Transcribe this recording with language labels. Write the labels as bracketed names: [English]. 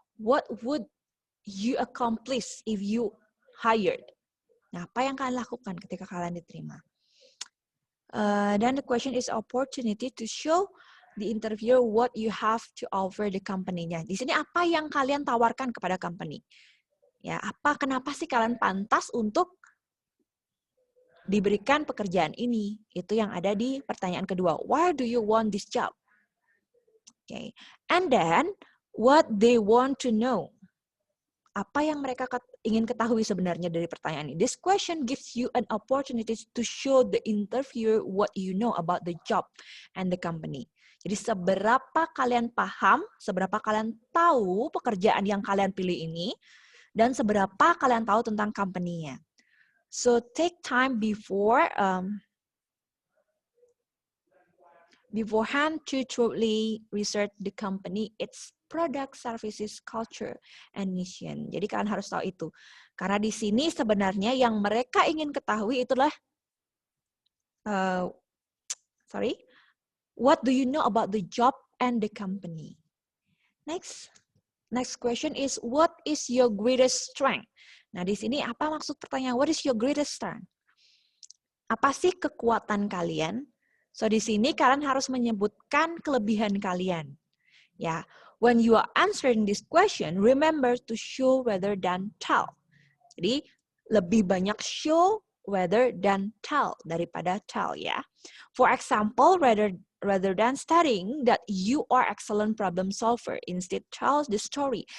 [English] What would you accomplish if you hired? [Indonesian] Nah, apa yang kalian lakukan ketika kalian diterima? [English] Then the question is opportunity to show the interviewer what you have to offer the company-nya. [Indonesian] Di sini apa yang kalian tawarkan kepada company? Ya, kenapa sih kalian pantas untuk diberikan pekerjaan ini? Itu yang ada di pertanyaan kedua. [English] Why do you want this job? Okay. And then, what they want to know. [Indonesian] Apa yang mereka ingin ketahui sebenarnya dari pertanyaan ini? [English] This question gives you an opportunity to show the interviewer what you know about the job and the company. [Indonesian] Jadi seberapa kalian paham, seberapa kalian tahu pekerjaan yang kalian pilih ini, dan seberapa kalian tahu tentang company-nya. [English] So take time beforehand to truly research the company, its product, services, culture, and mission. [Indonesian] Jadi kalian harus tahu itu. Karena di sini sebenarnya yang mereka ingin ketahui itulah [English] what do you know about the job and the company? Next question is, what is your greatest strength? [Indonesian] Nah, di sini apa maksud pertanyaan, [English] what is your greatest strength? [Indonesian] Apa sih kekuatan kalian? So, di sini kalian harus menyebutkan kelebihan kalian. [English] Ya, when you are answering this question, remember to show rather than tell. [Indonesian] Jadi, lebih banyak [English] show rather than tell [Indonesian] daripada tell, ya. [English] For example, rather than studying that you are excellent problem solver, instead tell the story.